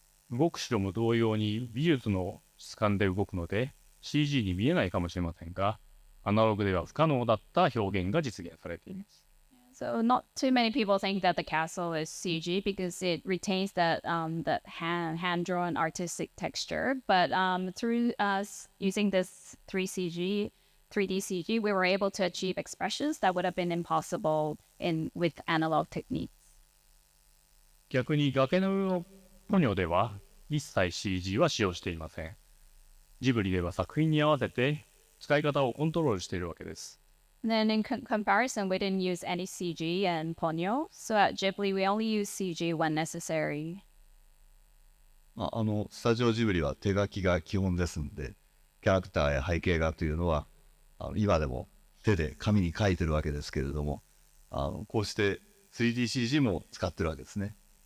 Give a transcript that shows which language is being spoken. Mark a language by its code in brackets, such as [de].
[ja] 動く城も同様に美術の質感で動くので CG に見えないかもしれませんが、アナログでは不可能だった表現が実現されています。 [en] So not too many people think that the castle is CG because it retains that hand-drawn artistic texture. But through us using this 3D CG, we were able to achieve expressions that would have been impossible with analog techniques. [ja] 逆に崖の上のポニョでは一切 CG は使用していません。ジブリでは作品に合わせて使い方をコントロールしているわけです。 [en] Then in comparison, we didn't use any CG and Ponyo. So at Ghibli, we only use CG when necessary. [ja] スタジオジブリは手書きが基本ですんで、キャラクターや背景画というのは今でも手で紙に書いてるわけですけれども、こうして 3DCG も使ってるわけですね。